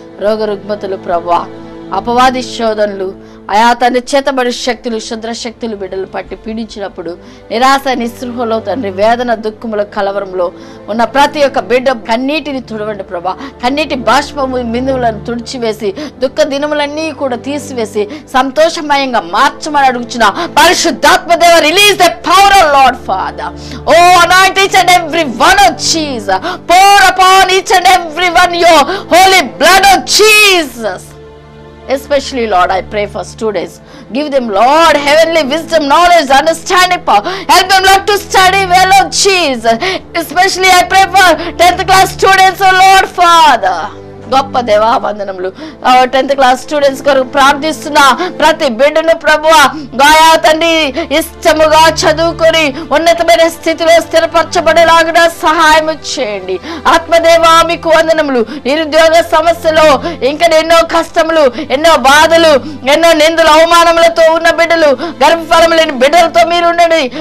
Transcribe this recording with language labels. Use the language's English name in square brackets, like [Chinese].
[Telugu] రోగ రుగ్మతలు ప్రభువా, అపవాది శోధనలు, ఆయా తండ్రి చేతబడి శక్తులు, శుద్ర శక్తులు బిడ్డలు పట్టి పీడించినప్పుడు నిరాశ నిస్పృహలో తండ్రి వేదన దుఃఖముల కలవరంలో ఉన్న ప్రతి ఒక్క బిడ్డ కన్నీటిని తుడవండి ప్రభా. కన్నీటి బాష్పము బిందువులను తుడిచివేసి దుఃఖ దినములన్నీ కూడా తీసివేసి సంతోషమయంగా మార్చమని అడుగుచున్న పరిశుద్ధాత్మ దేవ, [English] Release the power of Lord Father. Oh anoint each and every one of Jesus. Pour upon each and every one your holy blood of Jesus. Especially, Lord, I pray for students. Give them, Lord, heavenly wisdom, knowledge, understanding, power. Help them, Lord, to study well, oh Jesus. Especially, I pray for 10th class students, oh Lord, Father. [Telugu] గొప్ప దేవా వందనములు. 10th class students కొరకు ప్రార్థిస్తున్నా. ప్రతి బిడ్డను ప్రభువా గాయా తండ్రి ఇష్టముగా చదువుకొని ఉన్నతమైన స్థితిలో స్థిరపరచబడేలాగా సహాయం చేయండి. ఆత్మదేవా మీకు వందనములు. నిరుద్యోగ సమస్యలో ఇంకా ఎన్నో కష్టములు, ఎన్నో బాధలు, ఎన్నో నిందలు, అవమానములతో ఉన్న బిడ్డలు, గర్భఫలం లేని బిడ్డలతో మీరు ఉండండి.